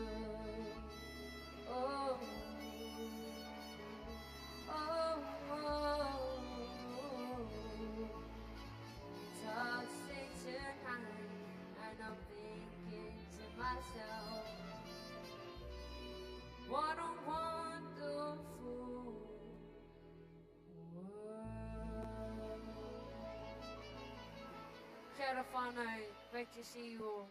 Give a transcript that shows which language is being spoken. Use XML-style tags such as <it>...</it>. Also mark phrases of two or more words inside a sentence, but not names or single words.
<en>Oh, toxic tonight, and I'm thinking to myself, what a wonderful world.</en> <mi>Kia ora whānau,</mi> <en>great to see you all.</en>